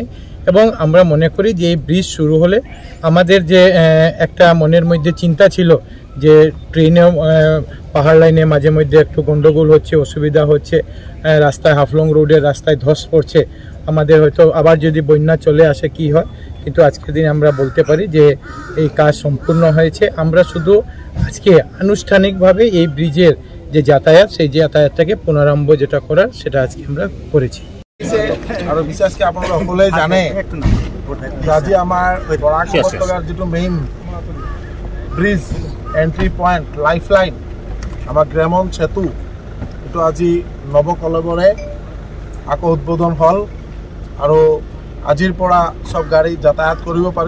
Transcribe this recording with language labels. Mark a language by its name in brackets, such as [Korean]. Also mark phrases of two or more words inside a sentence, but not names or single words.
[Bangla] এবং আমরা মনে করি যে এই ব্রিজ শুরু হলে আমাদের যে একটা মনের মধ্যে চিন্তা ছিল যে ট্রেনেও পাহাড় লাইনে মাঝে মধ্যে একটু গন্ডগোল হচ্ছে, অসুবিধা হচ্ছে, রাস্তায় হাফলং রোডের রাস্তায় ধস পড়ছে, আমাদের হয়তো আবার যদি বন্যা চলে আসে কি হয়, কিন্তু আজকের দিন আমরা বলতে পারি যে এই কাজ সম্পূর্ণ হয়েছে। আমরা শুধু আজকে আনুষ্ঠানিকভাবে এই ব্রিজের যে যাতায়াত, সেই যাতায়াতটাকে পুনরারম্ভ যেটা করার সেটা আজকে আমরা করেছি। [Assamese] আৰু বিশেষকৈ আপোনালোকে সকলোৱে জানে আজি আমাৰ বৰাকৰ যিটো [English] main bridge entry point life line [Assamese] আমাৰ গ্ৰামন সেতু এইটো আজি নৱকলবৰে আকৌ উদ্বোধন হ'ল আৰু আজিৰ পৰা সব গাড়ী যাতায়াত কৰিব পাৰিব।